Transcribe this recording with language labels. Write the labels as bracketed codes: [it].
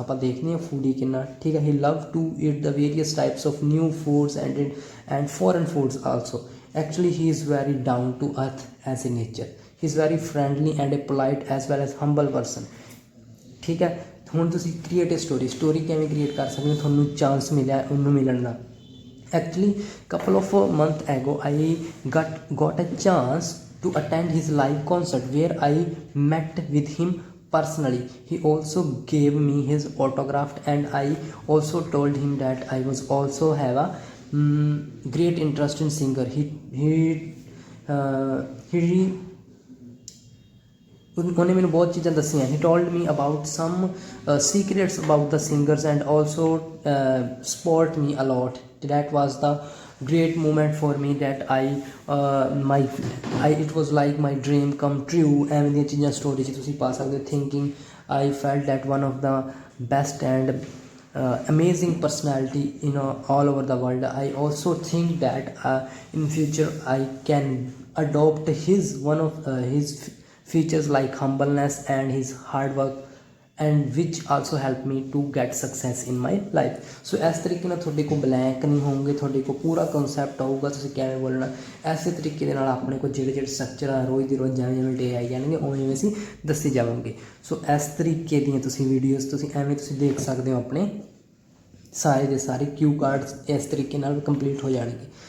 [pa] ਆਪਾਂ ਦੇਖਦੇ ਹਾਂ foodie ਕਿੰਨਾ ਠੀਕ ਹੈ। [en] he love to eat the various types of new foods and foreign foods also। actually he is very down to earth as a nature, he is very friendly and a polite as well as humble person [pa] ਠੀਕ ਹੈ। ਹੁਣ ਤੁਸੀਂ create story ਕਿਵੇਂ create ਕਰ ਸਕਦੇ ਹੋ, ਤੁਹਾਨੂੰ chance ਮਿਲਿਆ ਉਹਨੂੰ ਮਿਲਣ ਦਾ। [en] actually couple of month ago I got a chance to attend his live concert where I met with him personally। he also gave me his autograph and I also told him that I was also have a great interest in singer। [hi] उन्होंने मैंने बहुत चीज़ें दसियाँ। [en] he told me about some secrets about the singers and also support me a lot। that was the great moment for me that it was like my dream come true। [pa] ਐਵੇਂ ਦੀਆਂ ਚੀਜ਼ਾਂ story 'ਚ ਤੁਸੀਂ ਪਾ ਸਕਦੇ ਹੋ। [en] thinking I felt that one of the best and amazing personality in all over the world। I also think that in future I can adopt one of his features like humbleness and his hard work and which also help me to get success in my life। [pa] ਸੋ ਇਸ ਤਰੀਕੇ ਨਾਲ ਤੁਹਾਡੇ ਕੋਲ blank ਨਹੀਂ ਹੋਣਗੇ, ਤੁਹਾਡੇ ਕੋਲ ਪੂਰਾ ਕਨਸੈਪਟ ਆਊਗਾ ਤੁਸੀਂ ਕਿਵੇਂ ਬੋਲਣਾ। ਐਸੇ ਤਰੀਕੇ ਦੇ ਨਾਲ ਆਪਣੇ ਕੋਲ ਜਿਹੜੇ ਸਟਰਕਚਰ ਆ ਰੋਜ਼ ਦੀ ਰੋਜ਼ ਜਿਵੇਂ ਡੇ ਆਈ ਜਾਣਗੇ ਉਵੇਂ ਅਸੀਂ ਦੱਸੀ ਜਾਵਾਂਗੇ। ਸੋ ਇਸ ਤਰੀਕੇ ਦੀਆਂ ਤੁਸੀਂ ਵੀਡੀਓਜ਼ ਤੁਸੀਂ ਐਵੇਂ ਤੁਸੀਂ ਦੇਖ ਸਕਦੇ ਹੋ। ਆਪਣੇ ਸਾਰੇ ਦੇ ਸਾਰੇ ਕਿਊ ਕਾਰਡਸ ਇਸ ਤਰੀਕੇ ਨਾਲ ਕੰਪਲੀਟ ਹੋ ਜਾਣਗੇ।